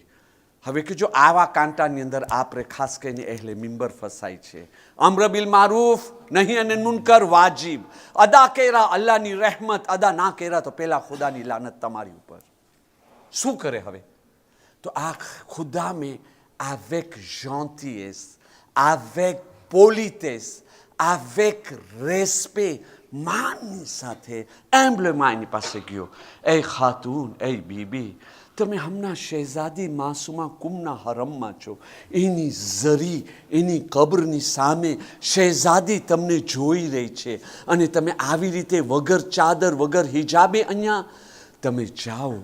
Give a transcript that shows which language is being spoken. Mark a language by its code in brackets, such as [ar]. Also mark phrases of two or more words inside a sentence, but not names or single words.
[gu] હવે કે જો આવા કાંટાની અંદર આપણે ખાસ કરીને એહલે મિંબર ફસાય છે. [ar] أمر بالمعروف [gu] નહીં અને મુનકર વાજિબ. અદા કર્યા અલ્લાહની રહેમત, અદા ના કર્યા તો પેલા ખુદાની લાનત તમારી ઉપર. શું કરે હવે? તો આ ખુદા મેં [fr] avec gentillesse, avec politesse, avec respect, [gu] માનની સાથે એમ્બલેમાં એની પાસે ગયો. એ ખાતુન, એ બીબી, તમે હમણાં શહેઝાદી માસુમા કુમના હરમમાં છો. એની ઝરી, એની કબ્રની સામે શહેઝાદી તમને જોઈ રહી છે, અને તમે આવી રીતે વગર ચાદર, વગર હિજાબે અહીંયા તમે જાઓ.